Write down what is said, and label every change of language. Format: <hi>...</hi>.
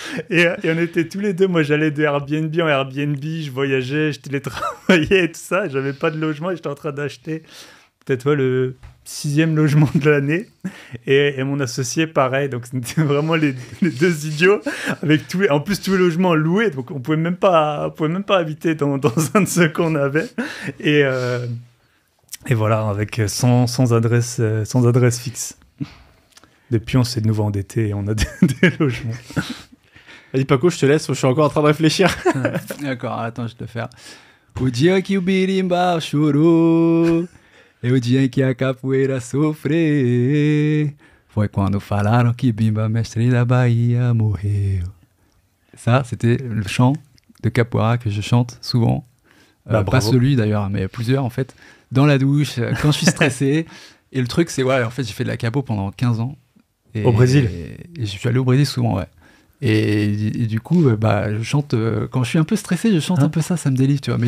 <fr>Et on était tous les deux, moi j'allais de Airbnb en Airbnb, je voyageais, je télétravaillais et tout ça, et j'avais pas de logement et j'étais en train d'acheter peut-être le 6e logement de l'année et mon associé pareil, donc c'était vraiment les deux idiots avec en plus tous les logements loués, donc on pouvait même pas habiter dans un de ceux qu'on avait et voilà, avec sans adresse fixe. Depuis on s'est de nouveau endetté et on a des logements. Vas-y Paco, je te laisse, je suis encore en train de réfléchir. D'accord, attends, je vais te faire.</fr> <pt>O dia que o birimbau chorou, é o dia em que a capoeira sofreu, foi quando falaram que Bimba, mestre da Bahia, morreu.</pt> <fr>Ça, c'était le chant de capoeira que je chante souvent. Pas celui d'ailleurs, mais plusieurs en fait. Dans la douche, quand je suis stressé. Et le truc, c'est, en fait, j'ai fait de la capo pendant 15 ans. Au Brésil. Et je suis allé au Brésil souvent, ouais. Et du coup, je chante, quand je suis un peu stressé, je chante un peu ça me délivre, tu vois.</fr>